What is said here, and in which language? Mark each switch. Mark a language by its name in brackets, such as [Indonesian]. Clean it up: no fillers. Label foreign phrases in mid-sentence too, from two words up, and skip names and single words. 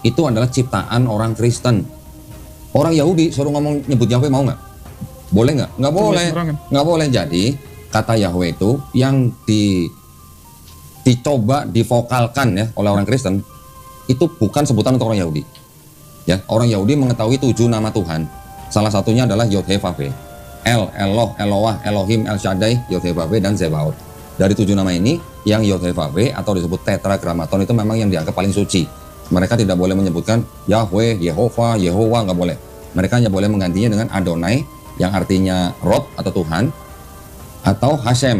[Indonesian] Itu adalah ciptaan orang Kristen. Orang Yahudi suruh ngomong nyebut Yahweh mau nggak? Boleh nggak? Nggak boleh. Nggak boleh. Jadi kata Yahweh itu yang dicoba divokalkan ya oleh orang Kristen itu bukan sebutan untuk orang Yahudi. Ya, orang Yahudi mengetahui 7 nama Tuhan. Salah satunya adalah Yod He Vav He. El, Eloh, Eloah, Elohim, El Shaddai, Yod He Vav He dan Zebaot. Dari 7 nama ini, yang Yod He Vav He atau disebut tetragrammaton itu memang yang dianggap paling suci. Mereka tidak boleh menyebutkan Yahweh, Yehova, Yehowa, nggak boleh. Mereka hanya boleh menggantinya dengan Adonai yang artinya Rob atau Tuhan, atau Hashem.